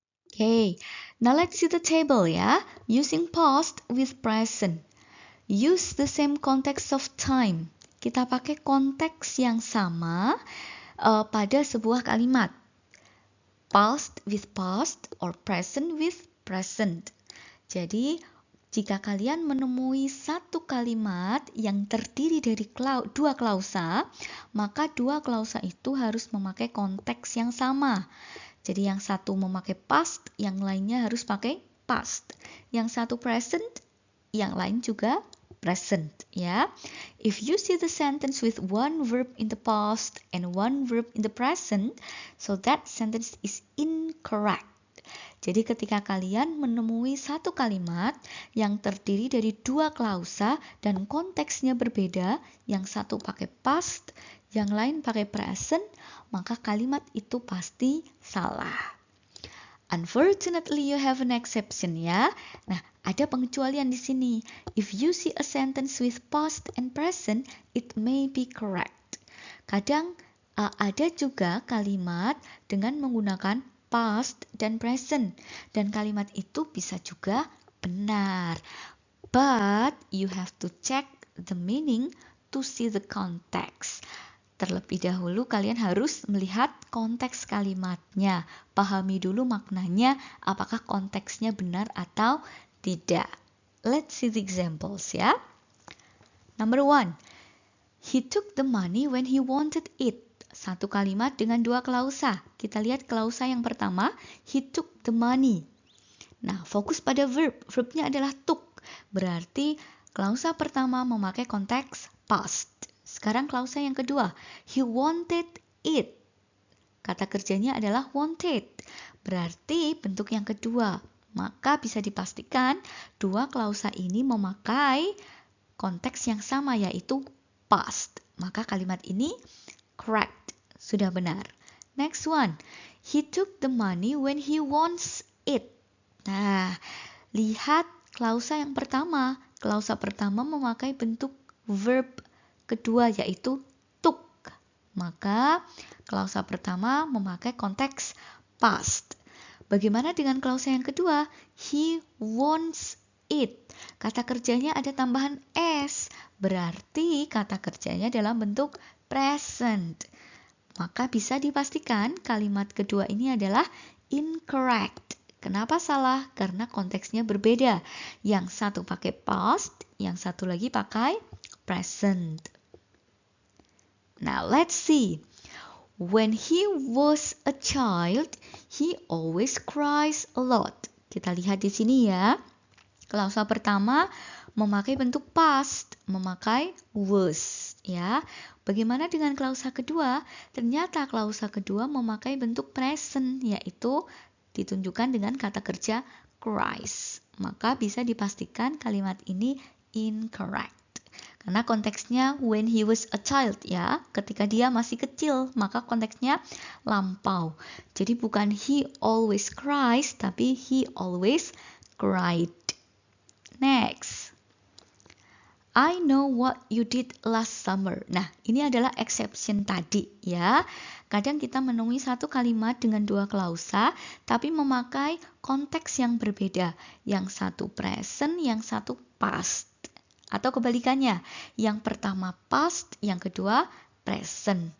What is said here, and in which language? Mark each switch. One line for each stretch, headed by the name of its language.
English: Okay, now let's see the table ya. Using past with present. Use the same context of time.
Indonesian: Kita pakai konteks yang sama pada sebuah kalimat.
English: Past with past or present with present.
Indonesian: Jadi, jika kalian menemui satu kalimat yang terdiri dari dua klausa, maka dua klausa itu harus memakai konteks yang sama. Jadi yang satu memakai past, yang lainnya harus pakai past. Yang satu present, yang lain juga present, ya.
English: If you see the sentence with one verb in the past and one verb in the present, so that sentence is incorrect.
Indonesian: Jadi ketika kalian menemui satu kalimat yang terdiri dari dua klausa dan konteksnya berbeda, yang satu pakai past, yang lain pakai present, maka kalimat itu pasti salah.
English: Unfortunately, you have an exception ya.
Indonesian: Nah, ada pengecualian di sini.
English: If you see a sentence with past and present, it may be correct.
Indonesian: Kadang ada juga kalimat dengan menggunakan past dan present. Dan kalimat itu bisa juga benar.
English: But you have to check the meaning to see the context.
Indonesian: Terlebih dahulu kalian harus melihat konteks kalimatnya. Pahami dulu maknanya, apakah konteksnya benar atau tidak.
English: Let's see the examples ya. Number 1. He took the money when he wanted it.
Indonesian: Satu kalimat dengan dua klausa. Kita lihat klausa yang pertama,
English: he took the money.
Indonesian: Nah, fokus pada verb. Verbnya adalah took. Berarti klausa pertama memakai konteks past. Sekarang klausa yang kedua,
English: he wanted it.
Indonesian: Kata kerjanya adalah wanted. Berarti bentuk yang kedua. Maka bisa dipastikan dua klausa ini memakai konteks yang sama, yaitu past. Maka kalimat ini correct. Sudah benar.
English: Next one. He took the money when he wants it.
Indonesian: Nah, lihat klausa yang pertama. Klausa pertama memakai bentuk verb kedua, yaitu took. Maka klausa pertama memakai konteks past. Bagaimana dengan klausa yang kedua?
English: He wants it.
Indonesian: Kata kerjanya ada tambahan s. Berarti kata kerjanya dalam bentuk present. Maka bisa dipastikan kalimat kedua ini adalah incorrect. Kenapa salah? Karena konteksnya berbeda. Yang satu pakai past, yang satu lagi pakai present.
English: Now let's see. When he was a child, he always cries a lot.
Indonesian: Kita lihat di sini ya. Klausa pertama memakai bentuk past, memakai was, ya. Bagaimana dengan klausa kedua? Ternyata klausa kedua memakai bentuk present, yaitu ditunjukkan dengan kata kerja cries. Maka bisa dipastikan kalimat ini incorrect. Karena konteksnya
English: when he was a child
Indonesian: ya, ketika dia masih kecil, maka konteksnya lampau. Jadi bukan
English: he always cries,
Indonesian: tapi
English: he always cried. Next. I know what you did last summer.
Indonesian: Nah, ini adalah exception tadi ya. Kadang kita menemui satu kalimat dengan dua klausa, tapi memakai konteks yang berbeda. Yang satu present, yang satu past. Atau kebalikannya, yang pertama past, yang kedua present.